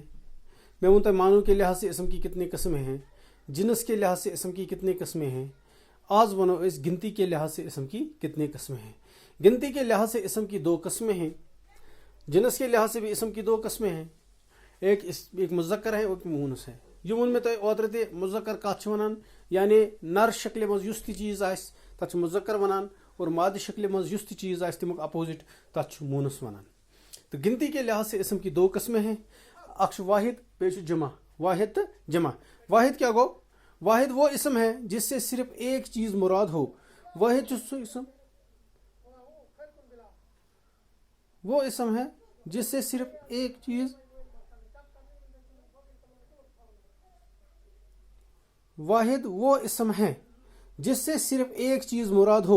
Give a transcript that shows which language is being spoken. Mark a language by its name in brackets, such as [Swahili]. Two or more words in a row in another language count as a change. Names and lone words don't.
[Kashmiri] میں ونتا [Urdu] معنوں کے لحاظ سے اسم کی کتنی قسمیں ہیں. جنس کے لحاظ سے اسم کی کتنی قسمیں ہیں. [Kashmiri] آج ونو اس [Urdu] گنتی کے لحاظ سے اسم کی کتنی قسمیں ہیں. گنتی کے لحاظ سے اسم کی دو قسمیں ہیں. جنس کے لحاظ سے بھی اسم کی دو قسمیں ہیں. ایک مذکر ہے ایک مونس ہے. [Kashmiri] یہ ون میں تو اوترے تے مذکر کت ونان یعنی نر شکل مز یس تہ چیز آس تک مذکر ونان اور مادہ شکل مز یس تہ چیز آس تمیک اپوزٹ تک مونس ونان. [Urdu] تو گنتی کے لحاظ سے اسم کی دو قسمیں ہیں. [Kashmiri] اکھ واحد بیچ جمع. واحد تو جمع. واحد کیا گو؟ [Urdu] واحد وہ اسم ہے جس سے صرف ایک چیز مراد ہو. واحد سو اسم وہ اسم ہے جس سے صرف ایک چیز واحد وہ اسم ہے جس سے صرف ایک چیز مراد ہو.